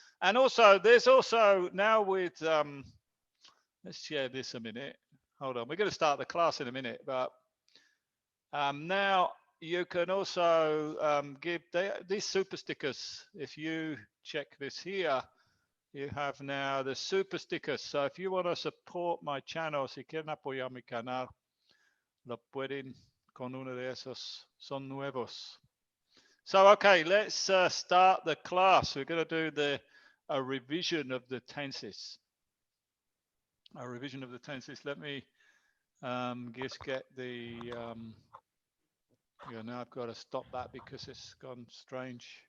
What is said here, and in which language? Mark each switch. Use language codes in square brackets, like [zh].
[en] And also, there's also now with, let's share this a minute. Hold on, we're going to start the class in a minute, but now you can also give these super stickers. If you check this here, you have now the super stickers. So if you want to support my channel, [es] si quieren apoyar mi canal, lo pueden con uno de esos. Son nuevos. [en] So, okay, let's start the class. We're going to do a revision of the tenses. A revision of the tenses. Let me just get the, yeah, now I've got to stop that because it's gone strange.